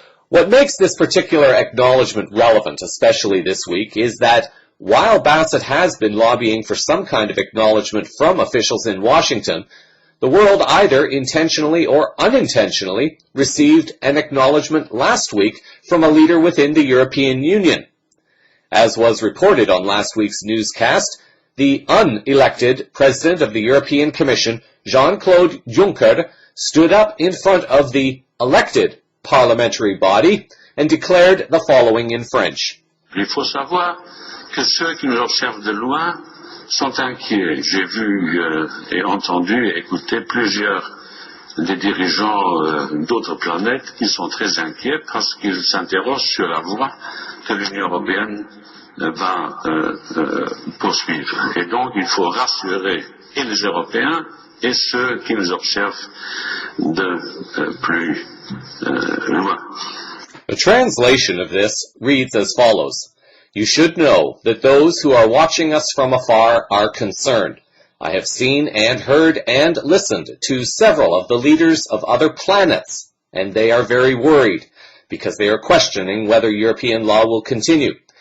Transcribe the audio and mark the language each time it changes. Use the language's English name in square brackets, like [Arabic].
[English] What makes this particular acknowledgement relevant, especially this week, is that while Bassett has been lobbying for some kind of acknowledgement from officials in Washington, the world either intentionally or unintentionally received an acknowledgement last week from a leader within the European Union. As was reported on last week's newscast, the unelected President of the European Commission, Jean-Claude Juncker, stood up in front of the elected parliamentary body and declared the following in French. [French] Il faut savoir que ceux qui nous observent de loin sont inquiets. J'ai vu et entendu et écouté plusieurs des dirigeants d'autres planètes qui sont très inquiets parce qu'ils s'interrogent sur la voie que l'Union européenne va poursuivre. Et donc il faut rassurer et les Européens et ceux qui nous observent de plus loin. [English] The translation of this reads as follows. You should know that those who are watching us from afar are concerned. I have seen and heard and listened to several of the leaders of other planets, and they are very worried because they are questioning whether European law will continue.